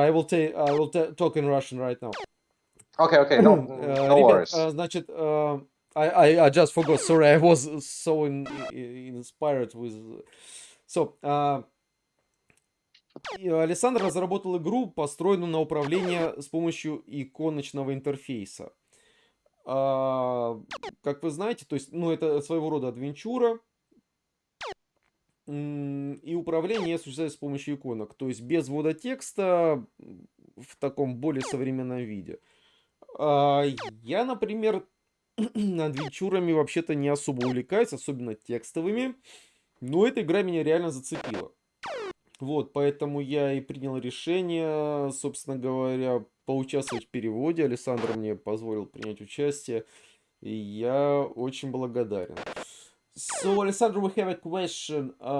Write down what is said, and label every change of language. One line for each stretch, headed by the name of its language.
English: I will talk in Russian right now. Okay. No worries. Значит, I just forgot. Sorry, I was so inspired with.
Russian: So, Алессандро разработал игру, построенную на управление с помощью иконочного интерфейса. Как вы знаете, то есть, это своего рода адвенчура. И управление осуществляется с помощью иконок, то есть без ввода текста в таком более современном виде. Я, например, адвенчурами вообще-то не особо увлекаюсь, особенно текстовыми, но эта игра меня реально зацепила. Вот, поэтому я и принял решение, собственно говоря, поучаствовать в переводе. Алессандро мне позволил принять участие, и я очень благодарен.
English: So, Alessandro, we have a question.